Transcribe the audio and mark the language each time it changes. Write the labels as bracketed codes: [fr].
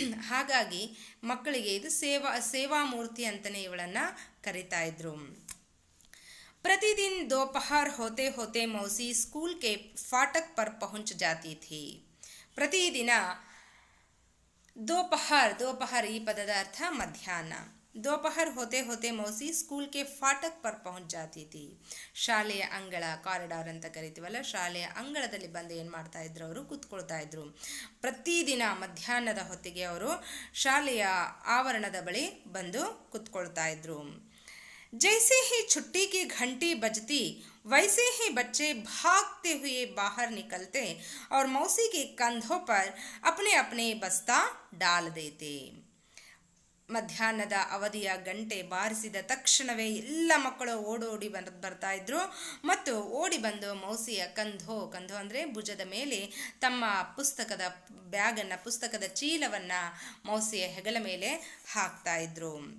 [kn] ಹಾಗಾಗಿ ಮಕ್ಕಳಿಗೆ ಇದು ಸೇವಾ ಮೂರ್ತಿ ಅಂತಲೇ ಇವಳನ್ನು ಕರಿತಾ ಇದ್ರು. [hi] प्रतिदिन दोपहर होते होते मौसी स्कूल के फाटक पर पहुंच जाती थी. [kn] ಪ್ರತಿದಿನ [hi] दोपहर [kn] ಈ ಪದದ ಅರ್ಥ ಮಧ್ಯಾಹ್ನ. [hi] दोपहर होते होते मौसी स्कूल के फाटक पर पहुंच जाती थी. [kn] ಶಾಲೆಯ ಅಂಗಳ, ಕಾರಿಡಾರ್ ಅಂತ ಕರಿತೀವಲ್ಲ, ಶಾಲೆಯ ಅಂಗಳದಲ್ಲಿ ಬಂದು ಏನು ಮಾಡ್ತಾ ಇದ್ರು, ಅವರು ಕೂತ್ಕೊಳ್ತಾ ಇದ್ರು. ಪ್ರತಿದಿನ ಮಧ್ಯಾಹ್ನದ ಹೊತ್ತಿಗೆ ಅವರು ಶಾಲೆಯ ಆವರಣದ ಬಳಿ ಬಂದು ಕೂತ್ಕೊಳ್ತಾ ಇದ್ರು. [hi] जैसे ही छुट्टी की घंटी बजती वैसे ही बच्चे भागते हुए बाहर निकलते और मौसी के कंधों पर अपने अपने बस्ता डाल देते. [kn] ಮಧ್ಯಾಹ್ನದ ಅವಧಿಯ ಗಂಟೆ ಬಾರಿಸಿದ ತಕ್ಷಣವೇ ಎಲ್ಲ ಮಕ್ಕಳು ಓಡೋಡಿ ಬರ್ತಾ ಇದ್ರು ಮತ್ತು ಓಡಿ ಬಂದು ಮೌಸಿಯ [hi] ಕಂಧೋ [kn] ಅಂದರೆ ಭುಜದ ಮೇಲೆ ತಮ್ಮ ಪುಸ್ತಕದ ಚೀಲವನ್ನು ಮೌಸಿಯ ಹೆಗಲ ಮೇಲೆ ಹಾಕ್ತಾ ಇದ್ರು.